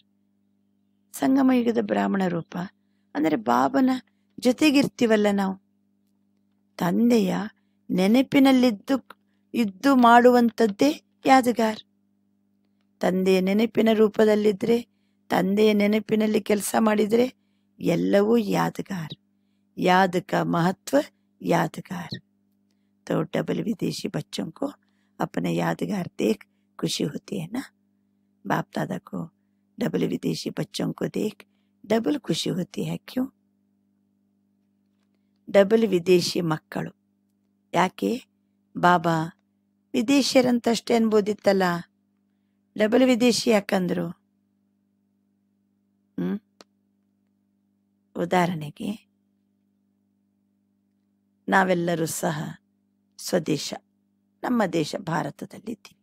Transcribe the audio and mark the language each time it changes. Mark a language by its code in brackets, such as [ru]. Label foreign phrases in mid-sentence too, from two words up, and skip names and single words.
[kn] ಸಂಗಮ ಯುಗದ ಬ್ರಾಹ್ಮಣ ರೂಪ ಅಂದರೆ ಬಾಬನ ಜೊತೆಗಿರ್ತೀವಲ್ಲ ನಾವು. ತಂದೆಯ ನೆನಪಿನಲ್ಲಿದ್ದು ಮಾಡುವಂಥದ್ದೇ ಯಾದಗಾರ್. ತಂದೆಯ ನೆನಪಿನ ರೂಪದಲ್ಲಿದ್ದರೆ, ತಂದೆಯ ನೆನಪಿನಲ್ಲಿ ಕೆಲಸ ಮಾಡಿದರೆ ಎಲ್ಲವೂ ಯಾದಗಾರ್. [hi] याद का महत्व यादगार. तो डबल विदेशी बच्चों को अपने यादगार देख खुशी होती है ना. बाप दादा को डबल विदेशी बच्चों को देख डबल खुशी होती है. क्यों? डबल [kn] ವಿದೇಶಿ ಮಕ್ಕಳು. ಯಾಕೆ ಬಾಬಾ ವಿದೇಶಿಯರಂತಷ್ಟೇ ಅನ್ಬೋದಿತ್ತಲ್ಲ, ಡಬಲ್ ವಿದೇಶಿ ಯಾಕಂದ್ರು? ಉದಾಹರಣೆಗೆ ನಾವೆಲ್ಲರೂ ಸಹ ಸ್ವದೇಶ, ನಮ್ಮ ದೇಶ ಭಾರತದಲ್ಲಿದ್ದೀವಿ.